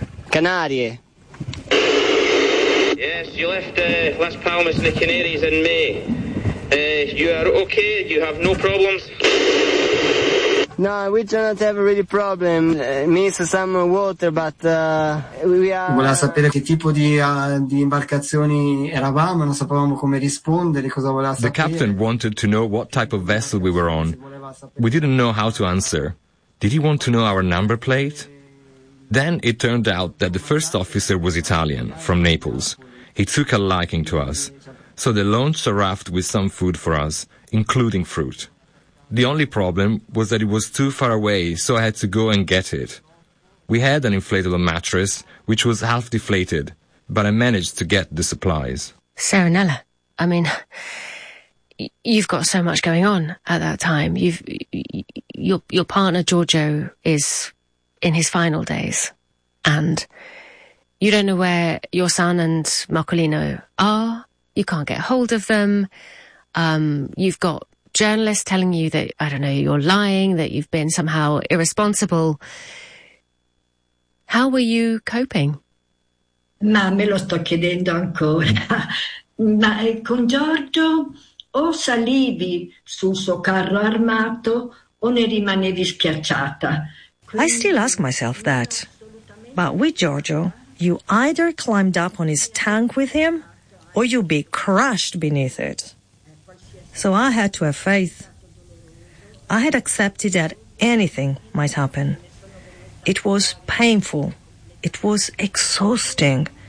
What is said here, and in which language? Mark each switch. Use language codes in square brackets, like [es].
[it] Canarie." [en] "Yes, you left Las Palmas in the Canaries in May. You are okay? You have no problems?" "No, we do not have really problem. Miss some water, but we are." [it] "Voleva sapere che tipo di imbarcazioni eravamo. Non sapevamo come rispondere, cosa voleva sapere." [en] The captain wanted to know what type of vessel we were on. We didn't know how to answer. Did he want to know our number plate? Then it turned out that the first officer was Italian, from Naples. He took a liking to us. So they launched a raft with some food for us, including fruit. The only problem was that it was too far away, so I had to go and get it. We had an inflatable mattress, which was half deflated, but I managed to get the supplies. Serenella, I mean, you've got so much going on at that time. Your partner, Giorgio, is in his final days. And you don't know where your son and Marcolino are. You can't get hold of them. You've got journalists telling you that, I don't know, you're lying, that you've been somehow irresponsible. How were you coping? [it] Ma me lo sto chiedendo ancora. Ma con Giorgio o salivi sul suo carro armato o ne rimanevi schiacciata. [en] I still ask myself that. But with Giorgio, you either climbed up on his tank with him or you'd be crushed beneath it. So I had to have faith. I had accepted that anything might happen. It was painful. It was exhausting.